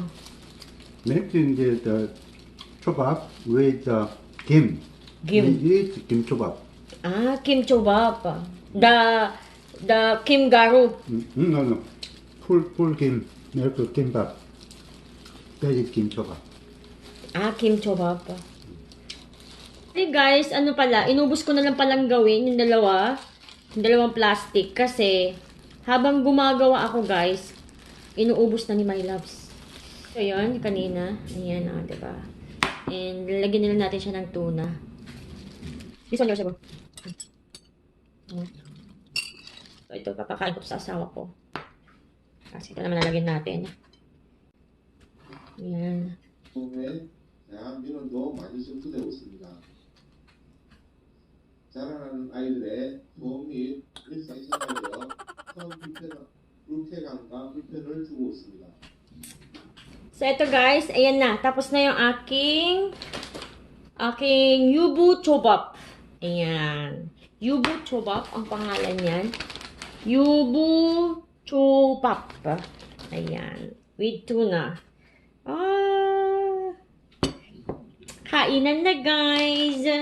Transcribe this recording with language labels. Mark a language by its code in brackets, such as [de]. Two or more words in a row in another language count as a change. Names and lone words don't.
[en] Mixing the chobap with kim. Kim. It's kim chobap. Ah, Kim Chobap. The Kim Garu. No. Full kim. Milk kimbap. That is kim chobap. Ah, Kim Chobap. Hey guys, [tl] ano pala, inubos ko na lang palang gawin yung dalawang plastic kasi habang gumagawa ako guys, inuubos na ni My Loves. So yun, kanina, ayan o, diba? And lalagyan nila natin siya ng tuna. [en] This one, yours, [tl] So ito, papakain ko sa asawa ko. Kasi ito naman lalagyan natin. Ayan. [ko] 에 다양한 민원도 많이 접수되고 있습니다. 자라나는 아이들의 도움 및 일상생활에 큰 불쾌감과 불편을 주고 있습니다. [tl] So, ito guys, ayan na. Tapos na yung aking yubu chobap. Ayan. Yubu chobap, ang pangalan niyan. Yubu chobap. Ayan. With tuna. Kainan na guys.